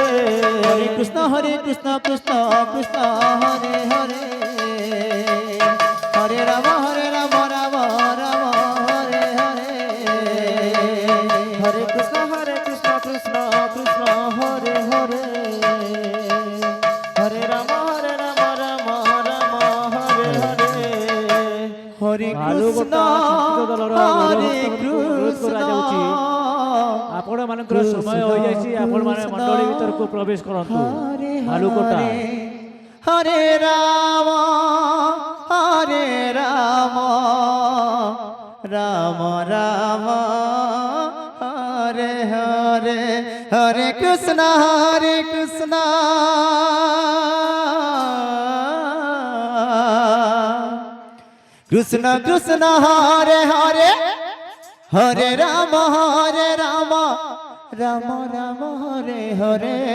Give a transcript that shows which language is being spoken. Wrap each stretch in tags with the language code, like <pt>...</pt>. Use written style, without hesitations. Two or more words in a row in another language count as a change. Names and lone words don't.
<bn>হরে কৃষ্ণ কৃষ্ণ কৃষ্ণ হরে হরে হরে রাম রাম রাম হরে হরে হরে কৃষ্ণ কৃষ্ণ কৃষ্ণ হরে হরে হরে রাম রাম রাম হরে হরে হরে কৃষ্ণ</bn> <or>আলুকোটা ସଂସ୍କୃତ ଦଳର ହରେ ବିରୋଧ କରାଯାଉଛି। ଆପଣମାନଙ୍କର ସମୟ ହୋଇଯାଇଛି, ଆପଣମାନେ ମଣ୍ଡଳୀ ଭିତରକୁ ପ୍ରବେଶ କରନ୍ତୁ। ହରେ ଆଲୁକୋଟା ହରେ ରାମ ରାମ ରାମ ହରେ ହରେ ହରେ କୃଷ୍ଣ কৃষ্ণ কৃষ্ণ হরে হরে হরে রাম রাম রাম হরে হরে</or>